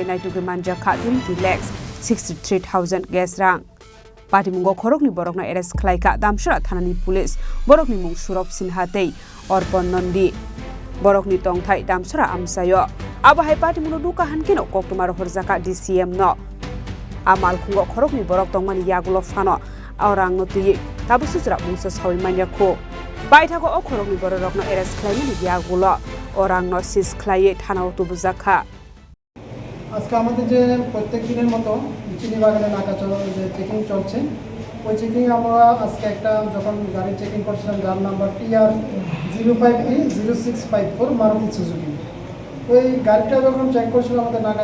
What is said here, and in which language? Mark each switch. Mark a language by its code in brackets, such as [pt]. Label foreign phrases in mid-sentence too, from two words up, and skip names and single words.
[trp] Naitugwi Manjakha 20,63,000 gas rang Patimungo Khoroknwi Bororokno arrest Khlaikha Damcherra Thanani police Bohrokni Mung Sourav Sinha tei Arpan Nandi Bohrokni tongthai Damcherra amsayo Abahai Patimungo duka hankino koktumar horjaka DCM no Malkhungo Khoroknwi Borok tongmani yagulo fano Rangno tui tabu sujra mungsa sawi Manjakha baithako o Khoroknwi Bororokno arrest Khlaimani yagulo Rangno sis Khlaiye thanao tubuzakha [bn] আজকে আমাদের যে প্রত্যেক দিনের মতো চিনি বাগানে নাকা যে চেকিং চলছে ওই চেকিং আমরা আজকে একটা যখন গাড়ি চেকিং করছিলাম যার নাম্বার TR05E0654 মারুতি সুজুকি ওই গাড়িটা যখন চেক করছিল আমাদের নাকা